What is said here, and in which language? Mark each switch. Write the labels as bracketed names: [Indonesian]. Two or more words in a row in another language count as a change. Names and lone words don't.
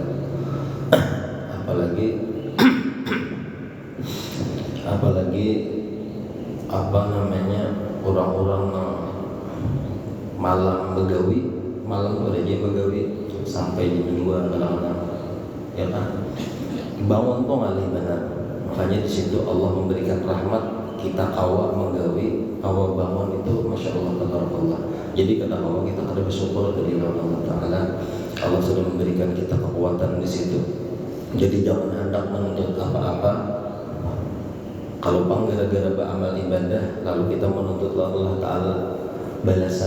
[Banjar] apalagi orang-orang malam begawi, malam bekerja begawi sampai jam 2 kadang-kadang, ya kan? Bangun tuh ngalih benar. Makanya di situ Allah memberikan rahmat kita awal menggawi, awal bangun itu [Arabic] ما شاء الله تبارك الله. [Banjar] Jadi kata Allah kita ada bersyukur dari Allah Taala. Allah sudah memberikan kita kekuatan di situ. Jadi jangan hendak menuntut apa-apa. Kalau bang gara-gara beramal ibadah lalu kita menuntut Allah Taala balasan.